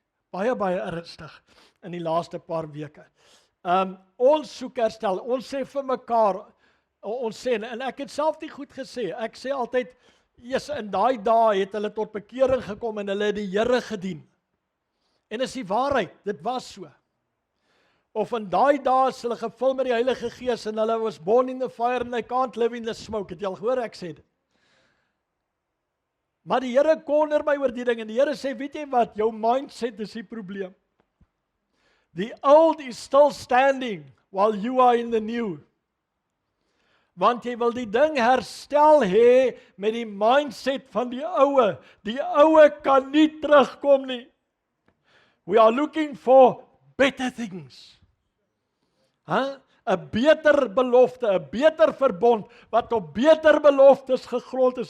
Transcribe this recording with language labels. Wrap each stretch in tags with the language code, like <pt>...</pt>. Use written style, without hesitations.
<af>Baie ernstig in die laaste paar weke. Ons soek herstel. Ons sê vir mekaar, ons sê, en ek het self nie goed gesê. Ek sê altyd, Jesus, in daai dae het hulle tot bekering gekom en hulle het die Here gedien. En is die waarheid, dit was so. Of in daai dae is hulle gevul met die Heilige Gees en hulle was</af> <en>born in the fire and they can't live in the smoke.</en> <af>Het jy al gehoor ek sê dit? Maar die Here konner my oor die ding en die Here sê, weet jy wat, jou mindset is die probleem.</af> <en>The old is still standing while you are in the new.</en> <af>Want jy wil die ding herstel hê met die mindset van die oue. Die oue kan nie terugkom nie.</af> <en>We are looking for better things.</en> <af>'n beter belofte, 'n beter verbond wat op beter beloftes gegrond is.</af>